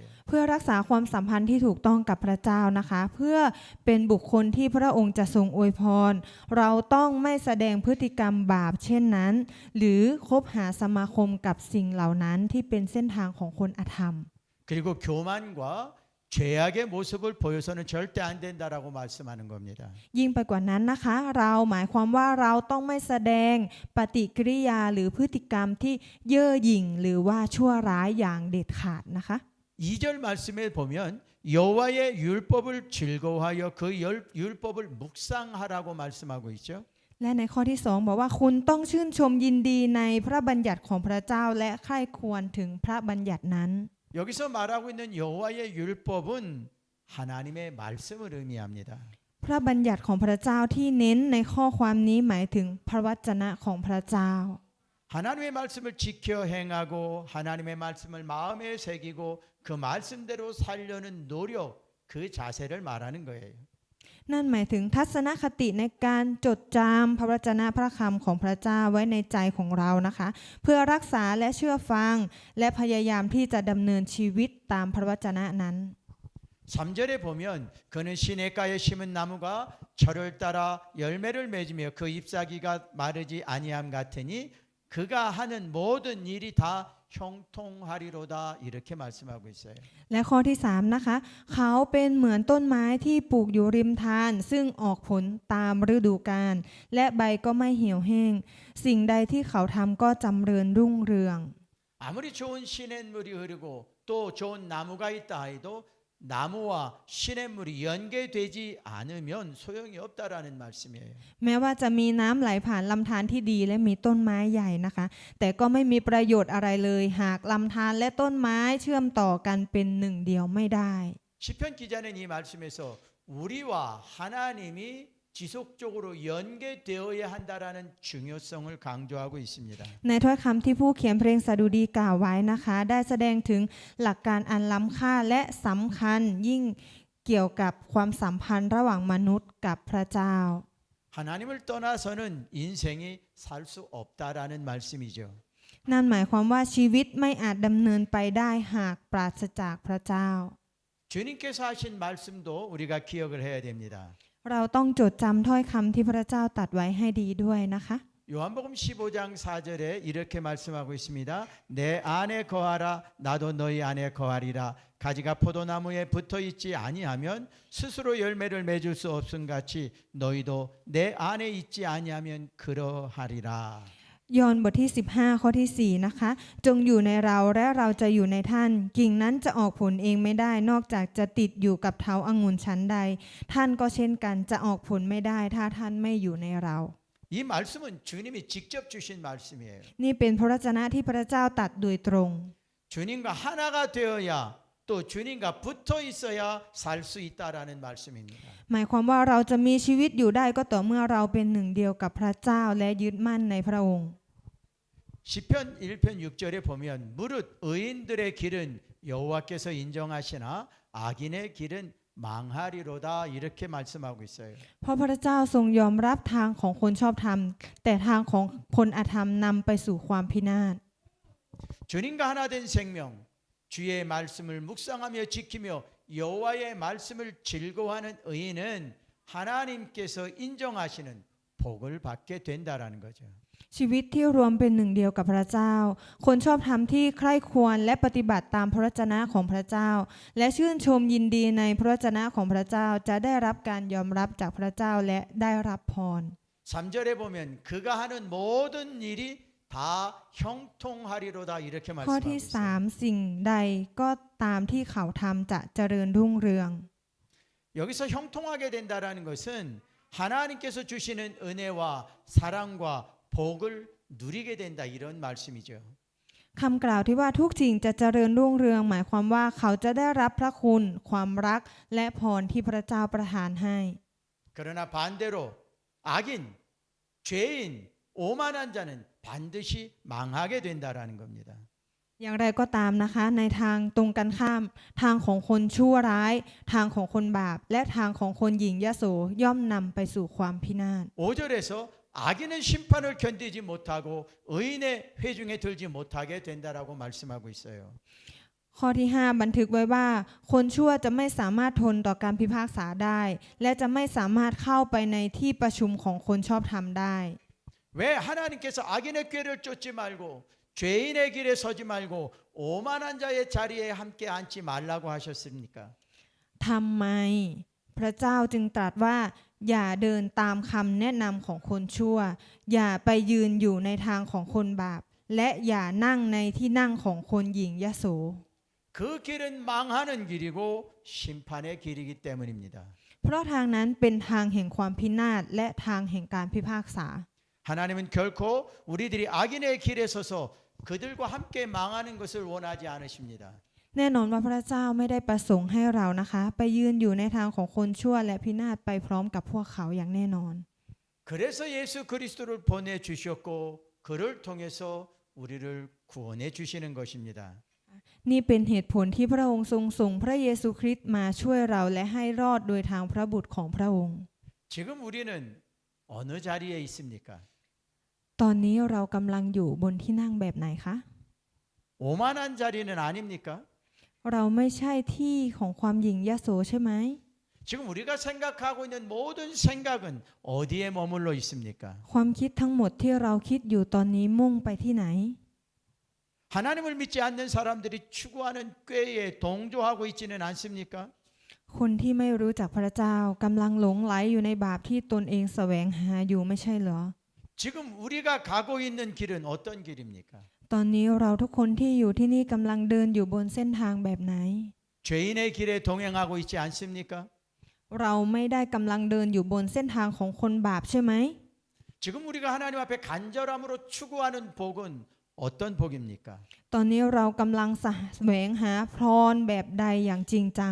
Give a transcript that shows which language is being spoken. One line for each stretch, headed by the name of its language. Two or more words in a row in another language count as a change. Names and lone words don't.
Thai: เพื่อรักษาความสัมพันธ์ที่ถูกต้องกับพระเจ้านะคะเพื่อเป็นบุคคลที่พระองค์จะทรงอวยพรเราต้องไม่แสดงพฤติกรรมบาปเช่นนั้นหรือคบหาสมาคมกับสิ่งเหล่านั้นที่เป็นเส้นทางของคนอธรรม
Korean: 그리고 교만과 죄악의 모습을 보여서는 절대 안 된다라고 말씀하는 겁니다.
Thai: ยิ่งไปกว่านั้นนะคะเราหมายความว่าเราต้องไม่แสดงปฏิกิริยาหรือพฤติกรรมที่เย่อหยิ่งหรือว่าชั่วร้ายอย่างเด็ดขาดนะคะ
Korean: 2절 말씀에 보면 여호와의 율법을 즐거워하여 그 율법을 묵상하라고 말씀하고 있죠.
Thai: และในข้อที่2บอกว่าคุณต้องชื่นชมยินดีในพระบัญญัติของพระเจ้าและใคร่ควรถึงพระบัญญัตินั้น
Korean: 여기서 말하고 있는 여호와의 율법은 하나님의 말씀을 의미합니다.
Thai: พระบัญญัติของพระเจ้าที่เน้นในข้อความนี้หมายถึงพระวจนะของพระเจ้า
Korean: 하나님의 말씀을 지켜 행하고 하나님의 말씀을 마음에 새기고 그 말씀대로 살려는 노력 그 자세를 말하는 거예요.
Thai: นั่นหมายถึงทัศนคติในการจดจำพระวจนะพระคำของพระเจ้าไว้ในใจของเรานะคะเพื่อรักษาและเชื่อฟังและพยายามที่จะดำเนินชีวิตตามพระวจนะนั้น
Korean: 3절에 보면 그는 시냇가에 심은 나무가 철을 따라 열매를 맺으며 그 잎사귀가 마르지 아니함 같으니 그가 하는 모든 일이 다 형통하리로다 이렇게 말씀하고 있어요.
Thai: และข้อที่3นะคะเขาเป็นเหมือนต้นไม้ที่ปลูกอยู่ริมทานซึ่งออกผลตามฤดูกาลและใบก็ไม่เหี่ยวแห้งสิ่งใดที่เขาทำก็จำเริญรุ่งเรือง
Korean: 아무리 좋은 시냇물이 흐르고 또 좋은 나무가 있다 해도 나무와 시냇물이 연계되지 않으면 소용이 없다라는 말씀이에요.
Thai: แม้ว่าจะมีน้ำไหลผ่านลำธารที่ดีและมีต้นไม้ใหญ่นะคะแต่ก็ไม่มีประโยชน์อะไรเลยหากลำธารและต้นไม้เชื่อมต่อกันเป็นหนึ่งเดียวไม่ได้
Korean: 시편 기자는 이 말씀에서 우리와 하나님이 지속적으로 연계되어야 한다라는 중요성을 강조하고 있습니다.
Thai: ในถ้อยคำที่ผู้เขียนเพลงสดุดีกล่าวไว้นะคะได้แสดงถึงหลักการอันล้ำค่าและสำคัญยิ่งเกี่ยวกับความสัมพันธ์ระหว่างมนุษย์กับพระเจ้า
Korean: 하나님을 떠나서는 인생이 살 수 없다라는 말씀이죠.
Thai: นั่นหมายความว่าชีวิตไม่อาจดำเนินไปได้หากปราศจากพระเจ้า
Korean: 주님께서 하신 말씀도 우리가 기억을 해야 됩니다.
Thai: เราต้องจดจำถ้อยคำที่พระเจ้าตรัสไว้ให้ดีด้วยนะคะ
Korean: 요한복음 15장 4절에 이렇게 말씀하고 있습니다. 내 안에 거하라 나도 너희 안에 거하리라. 가지가 포도나무에 붙어 있지 아니하면 스스로 열매를 맺을 수 없음 같이 너희도 내 안에 있지 아니하면 그러하리라.
Thai: ยอห์นบทที่15ข้อที่4นะคะจงอยู่ในเราและเราจะอยู่ในท่านกิ่งนั้นจะออกผลเองไม่ได้นอกจากจะติดอยู่กับเท้าองุ่นชั้นใดท่านก็เช่นกันจะออกผลไม่ได้ถ้าท่านไม่อยู่ในเรา
Korean: 이 말씀은 주님이 직접 주신 말씀이에요.
Thai: นี่เป็นพระวจนะที่พระเจ้าตรัสโดยตรง
Korean: 주님과 하나가 되어야 또 주님과 붙어 있어야 살 수 있다라는 말씀입니다.
Thai: หมายความว่าเราจะมีชีวิตอยู่ได้ก็ต่อเมื่อเราเป็นหนึ่งเดียวกับพระเจ้าและยึดมั่นในพระองค์
Korean: 시편 1편 6절에 보면 무릇 의인들의 길은 여호와께서 인정하시나 악인의 길은 망하리로다 이렇게 말씀하고 있어요.
Thai: เพราะพระเจ้าทรงยอมรับทางของคนชอบธรรมแต่ทางของคนอธรรมนำไปสู่ความพินาศ
Korean: 주님과 하나 된 생명 주의 말씀을 묵상하며 지키며 여호와의 말씀을 즐거워하는 의인은 하나님께서 인정하시는 복을 받게 된다라는 거죠.
Thai: ชีวิตที่รวมเป็นหนึ่งเดียวกับพระเจ้าคนชอบธรรมที่ใคร่ควรและปฏิบัติตามพระวจนะของพระเจ้าและชื่นชมยินดีในพระวจนะของพระเจ้าจะได้รับการยอมรับจากพระเจ้าและได้รับพร
Korean: 3절에 보면 그가 하는 모든 일이 다 형통하리로다 이렇게
Thai: ข้อ
Korean: 말씀하고
Thai: ที่
Korean: 있어요.
Thai: 3สิ่งใดก็ตามที่เขาทำจะเจริญรุ่งเรือง
Korean: 여기서 형통하게 된다라는 것은 하나님께서 주시는 은혜와 사랑과 복을 누리게 된다 이런 말씀이죠.
Thai: คำกล่าวที่ว่าทุกสิ่งจะเจริญรุ่งเรืองหมายความว่าเขาจะได้รับพระคุณความรักและพรที่พระเจ้าประทานให้
Korean: 그러나 반대로 악인, 죄인, 오만한 자는 반드시 망하게 된다라는 겁니다.
Thai: อย่างไรก็ตามนะคะในทางตรงกันข้ามทางของคนชั่วร้ายทางของคนบาปและทางของคนหยิ่งยโสย่อมนำไปสู่ความพินาศ
Korean: 5절에서 악인은 심판을 견디지 못하고 의인의 회중에 들지 못하게 된다라고 말씀하고 있어요.
Thai: ข้อที่5บันทึกไว้ว่าคนชั่วจะไม่สามารถทนต่อการพิพากษาได้และจะไม่สามารถเข้าไปในที่ประชุมของคนชอบธรรมได้
Korean: 왜 하나님께서 악인의 꾀를 쫓지 말고 죄인의 길에 서지 말고 오만한 자의 자리에 함께 앉지 말라고 하셨습니까?
Thai: ทำไมพระเจ้าจึงตรัสว่าอย่าเดินตามคำแนะนำของคนชั่วอย่าไปยืนอยู่ในทางของคนบาปและอย่านั่งในที่นั่งของคนหยิ่งยโส
Korean: 그 길은 망하는 길이고 심판의 길이기 때문입니다.
Thai: เพราะทางนั้นเป็นทางแห่งความพินาศและทางแห่งการพิพากษา
Korean: 하나님은 결코 우리들이 악인의 길에 서서 그들과 함께 망하는 것을 원하지 않으십니다.
Thai: แน่นอนว่าพระเจ้าไม่ได้ประสงค์ให้เรานะคะไปยืนอยู่ในทางของคนชั่วและพินาศไปพร้อมกับพวกเขาอย่างแน่นอน
Korean: 그래서 예수 그리스도를 보내주셨고 그를 통해서 우리를 구원해 주시는 것입니다.
Thai: นี่เป็นเหตุผลที่พระองค์ทรงส่งพระเยซูคริสต์มาช่วยเราและให้รอดโดยทางพระบุตรของพระองค์
Korean: 지금 우리는 어느 자리에 있습니까?
Thai: ตอนนี้เรากำลังอยู่บนที่นั่งแบบไหนคะ
Korean: 오만한 자리는 아닙니까?
Thai: เราไม่ใช่ที่ของความหยิ่งยโสใช่ไหม
Korean: 지금 우리가 생각하고 있는 모든 생각은 어디에 머물러 있습니까?
Thai: ความคิดทั้งหมดที่เราคิดอยู่ตอนนี้มุ่งไปที่ไหน
Korean: 하나님을 믿지 않는 사람들이 추구하는 꾀에 동조하고 있지는 않습니까?
Thai: คนที่ไม่รู้จักพระเจ้ากำลังหลงไหลอยู่ในบาปที่ตนเองแสวงหาอยู่ไม่ใช่เหรอ
Korean: 지금 우리가 가고 있는 길은 어떤 길입니까?
Thai: ตอนนี้เราทุกคนที่อยู่ที่นี่กำลังเดินอยู่บนเส้นทางแบบไหน
Korean: 죄인의 길에 동행하고 있지 않습니까?
Thai: เราไม่ได้กำลังเดินอยู่บนเส้นทางของคนบาปใช่ไหม
Korean: 지금 우리가 하나님 앞에 간절함으로 추구하는 복은 어떤 복입니까?
Thai: ตอนนี้เรากำลังแสวงหาพรแบบใดอย่างจริงจัง